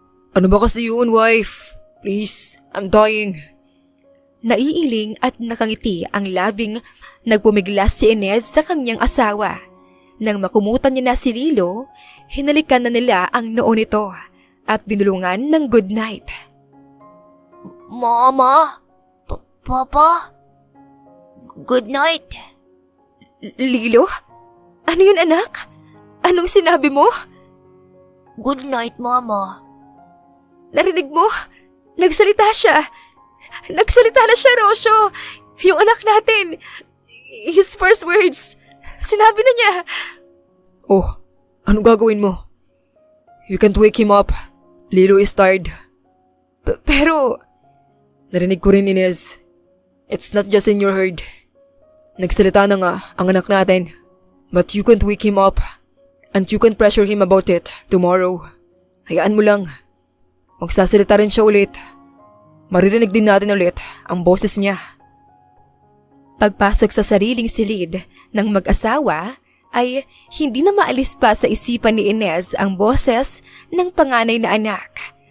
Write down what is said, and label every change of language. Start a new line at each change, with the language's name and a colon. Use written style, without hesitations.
Filipino: Ano ba kasi yun, wife?
English: Please, I'm dying.
Filipino: Naiiling at nakangiti ang labing nagpumiglas si Inez sa kanyang asawa. Nang makumutan niya na si Lilo, hinalikan na nila ang noo nito at binulungan ng good night.
English: Mama? Papa? Good night.
Filipino: Lilo? Ano yun, anak? Anong sinabi mo?
English: Good night, Mama.
Filipino: Narinig mo? Nagsalita siya. Nagsalita na siya, Rosyo. Yung anak natin.
English: His first words.
Filipino: Sinabi na niya.
English: Oh,
Filipino: anong gagawin mo?
English: You can't wake him up. Lilo is tired.
Filipino: Pero, Narinig ko rin, Inez.
English: It's not just in your head.
Filipino: Nagsalita na nga ang anak natin.
English: But you can't wake him up. And you can't pressure him about it tomorrow.
Filipino: Hayaan mo lang. Magsasalita rin siya ulit. Maririnig din natin ulit ang boses niya. pagpasok sa sariling silid ng mag-asawa, ay hindi na maalis pa sa isipan ni Inez ang boses ng panganay na anak.